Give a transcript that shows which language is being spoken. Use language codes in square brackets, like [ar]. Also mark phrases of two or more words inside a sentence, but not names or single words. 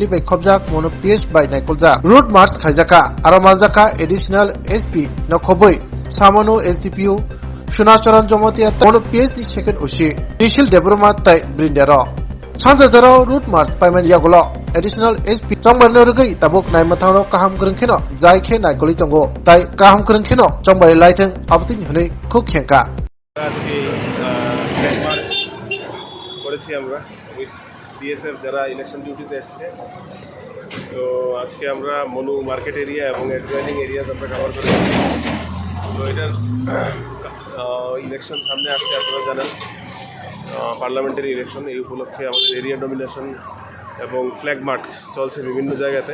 [trp] bai khobjak mono PS bai naikolja [en] road march [trp] khaijaka aro maljaka [en] additional SP [trp] nokoboi samano SDPO Sunacharan Jomotia mono PS ni second usi [en] initial development [trp] tai brindero sanja jarao [en] road march payment [trp] yagulo [en] additional SP [trp] chongbarno rugai tabuk naimathangro kaham grengkheno jaikhe naikoli tongo tai kaham grengkheno chongbari laiteng abtin hunei khuk khenka [bn] আজকে মার্চ করেছি আমরা [en] with BSF [bn] যারা ইলেকশন ডিউটিতে এসেছে। তো আজকে আমরা মনু মার্কেট এরিয়া এবং [en] adjoining area [bn] আমরা কভার করেছি। তো এটার ইলেকশন সামনে আসছে, আপনারা জানেন [en] parliamentary election, [bn] এই উপলক্ষে আমাদের [en] area domination [bn] এবং [en] flag march [bn] চলছে বিভিন্ন জায়গাতে।